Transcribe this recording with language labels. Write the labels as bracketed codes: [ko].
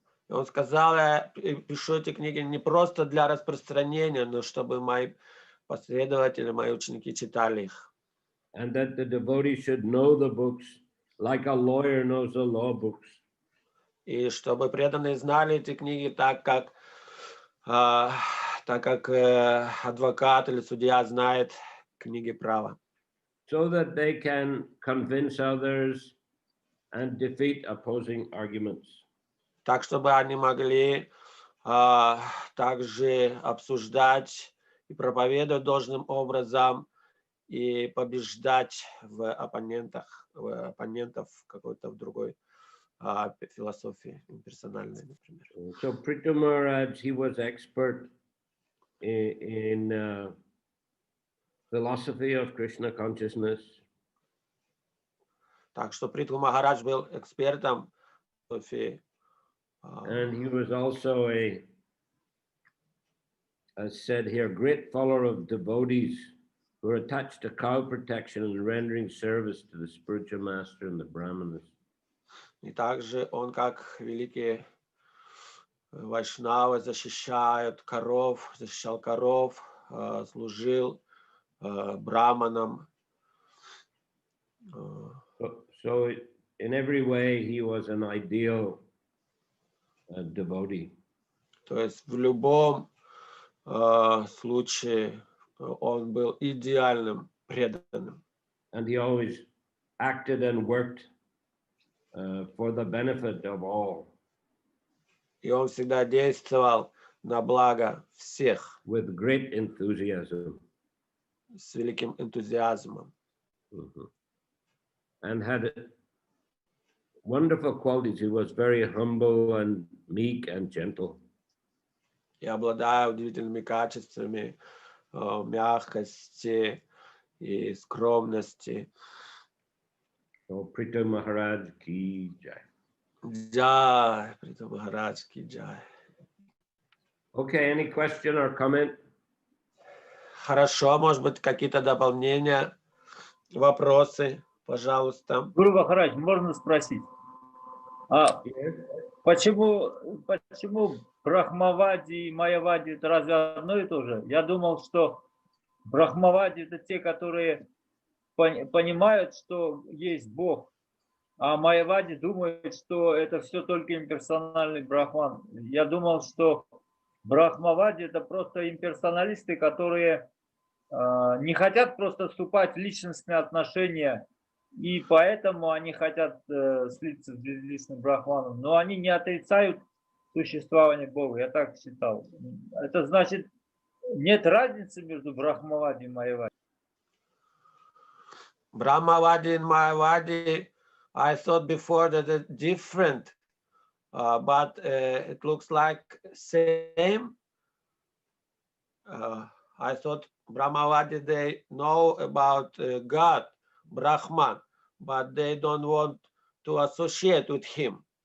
[ru] И он сказал, я пишу эти книги не просто для распространения, но чтобы мои последователи, мои ученики читали их. [en] And that the devotees should know the books like a lawyer knows the law books. [ru] И чтобы преданные знали эти книги так, как адвокат или судья знает книги права. [en] So that they can convince others and defeat opposing arguments. [ru] Так, чтобы они могли также обсуждать и проповедовать должным образом и побеждать в оппонентов какой-то в другой философии, персональной, например. [en] So Prithu Maharaj, he was expert in philosophy of Krishna consciousness. [ru] Так что Притху Махарадж был экспертом в философии. [en] And he was also as said here, great follower of devotees who are attached to cow protection and rendering service to the spiritual master and the brahmanas. [ru] И также он, как великий вайшнавы, защищал коров, служил браманам. [en] So in every way, he was an ideal devotee. [ru] То есть в любом случае он был идеальным преданным. [en] And he always acted and worked for the benefit of all. [ru] И он всегда действовал на благо всех. [en] With great enthusiasm. [ru] С великим энтузиазмом. Mm-hmm. [en] And had wonderful qualities. He was very humble and meek and gentle. [ru] И обладая удивительными качествами мягкости и скромности. [en] So Prithu Maharaj ki jai. [hi] Jai, Prithum Maharaj ki jai. [en] Okay, any question or comment? [ru] Хорошо, может быть, какие-то дополнения, вопросы, пожалуйста. Гуру Махарадж, можно спросить? Почему Брахмавади и Майявади это разве одно и то же? Я думал, что Брахмавади это те, которые понимают, что есть Бог, а Майявади думают, что это все только имперсональный Брахман. Я думал, что Брахмавади это просто имперсоналисты, которые не хотят просто вступать в личностные отношения, и поэтому они хотят слиться с безличным Брахманом, но они не отрицают существование Бога, я так считал. Это значит, нет разницы между Брахмавади и Майявади. [en] Brahmavadi and Mayavadi, I thought before that they're different, but it looks like same. I thought Brahmavadi, they know about God, Brahman, but they don't want to associate with him.